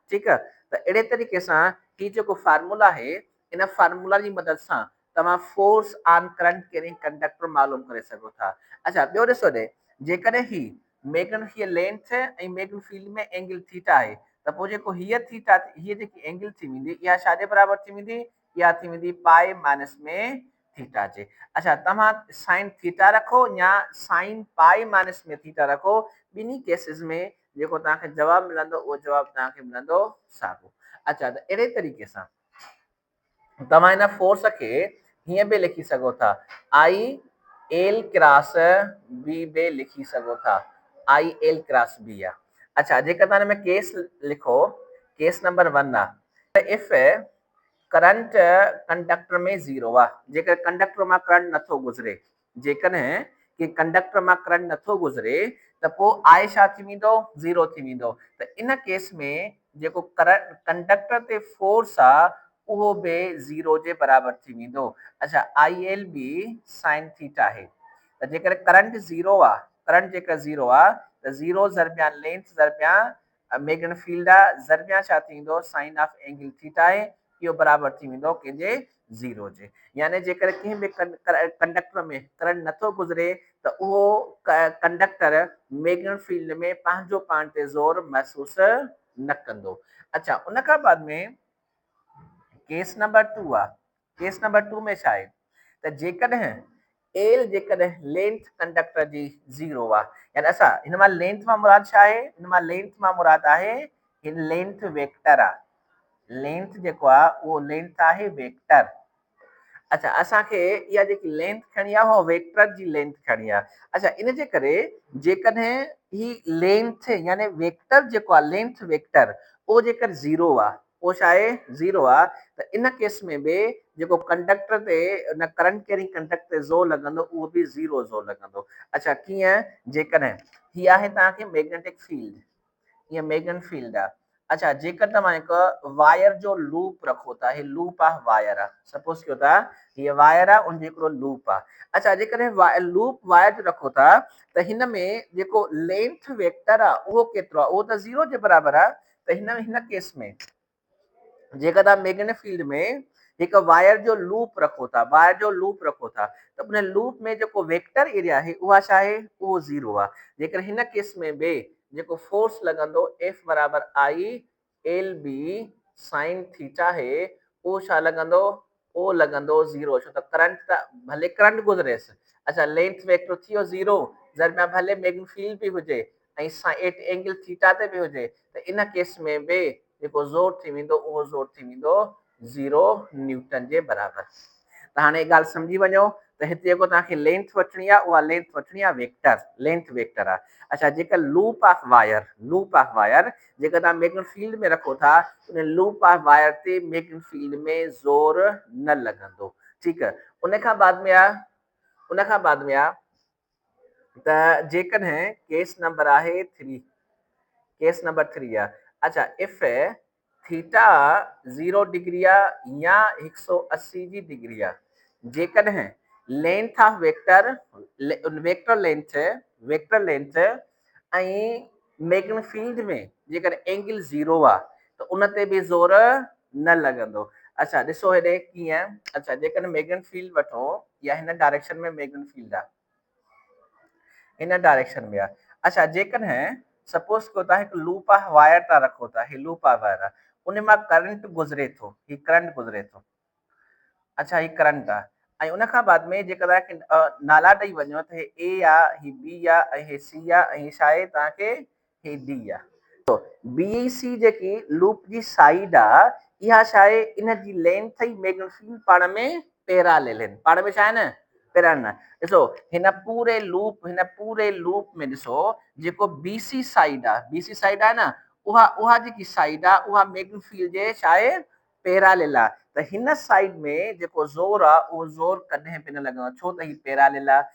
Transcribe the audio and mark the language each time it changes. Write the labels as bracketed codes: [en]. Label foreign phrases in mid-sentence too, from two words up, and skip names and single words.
[sd] ठीकु आहे, त अहिड़े तरीक़े सां ही जेको फार्मूला आहे इन फार्मूला जी मदद सां तव्हां [en] force on current carrying conductor [sd] मालूम करे सघो था। अच्छा, ॿियो ॾिसो जेकॾहिं ही मैग्नेटिक हीअ लेंथ ऐं [en] magnetic field [sd] में [en] angle theta [sd] आहे त पोइ जेको हीअ थीटा हीअ जेकी एंगल थी वेंदी इहा छाजे बराबरि थी वेंदी, इहा थी वेंदी पाए माइनस में थीटा जे। अच्छा, तव्हां [en] sine theta [sd] रखो या [en] sine pi minus [sd] में थीटा रखो, ॿिन्ही केसिस में जेको तव्हांखे जवाबु मिलंदो उहो जवाबु तव्हांखे मिलंदो साॻियो। अच्छा, त अहिड़े तरीक़े सां तव्हां हिन फोर्स खे हीअं बि लिखी सघो था [en] I L cross B [sd] बि लिखी सघो था, [en] I L cross B [sd] आहे। अच्छा, जेकर तव्हां हिन में केस लिखो, [en] case number 1 [sd] आहे [en] if current conductor [sd] में ज़ीरो आहे, जेकर कंडक्टर मां करंट नथो गुज़रे, जेकॾहिं कि कंडक्टर मां करंट नथो गुज़रे त पोइ आई छा थी वेंदो ज़ीरो थी वेंदो। त इन केस में जेको [en] current conductor [sd] ते फोर्स आहे उहो बि ज़ीरो जे बराबरि थी वेंदो। अच्छा, [en] I L B sine theta [sd] आहे त जेकर करंट ज़ीरो आहे, करंट जेकर ज़ीरो आहे त 0 ज़रबिया लेंथ ज़रबिया [en] magnetic field [sd] आहे ज़रबिया छा थींदो [en] sine of angle theta [sd] आहे इहो बराबर थी वेंदो कंहिंजे 0 जे यानी जेकर कंहिं बि कंडक्टर में करंट नथो गुज़रे त उहो कंडक्टर [en] magnetic field [sd] में पंहिंजो पाण ते ज़ोर महसूस न कंदो। अच्छा उन खां बाद में [en] case number 2 [sd] आहे [en] case number 2 [sd] में छा आहे त जेकॾहिं एल जेकॾहिं लेंथ कंडक्टर जी 0 आहे यानी असां हिन मां लेंथ मां मुराद छा आहे हिन मां लेंथ मां मुराद आहे हिन [en] length vector [sd] आहे लेंथ जेको आहे उहो लेंथ आहे वेक्टर। अच्छा असांखे इहा जेकी लेंथ खणी आहे उहा वेक्टर जी लेंथ खणी आहे। अच्छा इन जे करे जेकॾहिं ही लेंथ यानी वेक्टर जेको आहे [en] length vector [sd] उहो जेकर 0 आहे उहो छा आहे 0 आहे त इन केस में बि जेको कंडक्टर ते न [en] current carrying conductor [sd] ते ज़ोर लॻंदो उहो बि 0 ज़ोर लॻंदो। अच्छा कीअं जेकॾहिं हीअ आहे तव्हांखे [en] magnetic field [sd] ये [en] magnetic field [sd] आहे। अच्छा जेकर तव्हां हिकु वायर जो लूप रखो था ही लूप आहे वायर आहे सपोज कयो था हीअ वायर आहे उन जो हिकिड़ो लूप आहे। अच्छा जेकॾहिं लूप वायर जो रखो था त हिन में जेको [en] length vector [sd] आहे उहो केतिरो आहे उहो त 0 जे बराबर आहे त हिन केस में जेकर तव्हां [en] magnetic field [sd] में हिकु वायर जो लूप रखो था वायर जो लूप रखो था त उन लूप में जेको [en] vector area [sd] आहे उहा छा आहे उहो 0 आहे। जेकर हिन केस में बि जेको फोर्स लॻंदो एफ बराबर [en] I L B sine theta [sd] आहे उहो छा लॻंदो उहो लॻंदो 0 छो त करंट त भले करंट गुज़रेसि। अच्छा लेंथ वेक्टर थी वियो 0 ज़रबिया भले [en] magnetic field [sd] बि हुजे ऐं [en] angle theta [sd] ते बि हुजे त इन केस में बि जेको ज़ोर थी वेंदो उहो ज़ोर थी वेंदो 0 न्यूटन जे बराबर। त हाणे ॻाल्हि सम्झी वञो त हिते जेको तव्हांखे लेंथ वठणी आहे उहा लेंथ वठणी आहे [en] vector length vector [sd] आहे। अच्छा जेकर [en] loop of wire [sd] जेकर तव्हां [en] magnetic field [sd] में रखो था उन [en] loop of wire [sd] ते [en] magnetic field [sd] में ज़ोर न लॻंदो ठीकु आहे। उन खां बाद में आहे त जेकॾहिं [en] case number [sd] आहे 3 [en] case number 3 [sd] आहे। अच्छा [en] if theta 0 degree [sd] आहे या 180 जी डिग्री आहे जेकॾहिं [en] length of vector length [sd] ऐं [en] magnetic field [sd] में जेकर एंगल 0 आहे त उन ते बि ज़ोर न लॻंदो। अच्छा ॾिसो हेॾे कीअं अच्छा जेकर [en] magnetic field [sd] वठो या हिन डायरेक्शन में [en] magnetic field [sd] आहे हिन डायरेक्शन में आहे। अच्छा जेकॾहिं सपोज कयो तव्हां हिकु [en] loop of wire [sd] था रखो था ही [en] loop of wire [sd] आहे उन मां करंट गुज़रे थो ही करंट गुज़रे थो। अच्छा ही करंट आहे ऐं उन खां बाद में जेकर तव्हांखे नाला ॾेई वञो त हे ए आहे ही बी आहे ऐं हे सी आहे ऐं छा आहे तव्हांखे हे डी आहे। [en] B C [sd] जेकी लूप जी साइड आहे इहा छा आहे इन जी लेंथ ई [en] magnetic field [sd] पाण में पैरेलल आहिनि पाण में छा आहे न पैरेलल ॾिसो हिन पूरे लूप में ॾिसो जेको [en] B C side [sd] आहे न उहा जेकी साइड आहे उहा [en] magnetic field [sd] जे छा आहे पैरेलल आहे त हिन साइड में जेको ज़ोर आहे उहो ज़ोर कॾहिं बि न लॻंदो छो त ही पैरेलल आहे।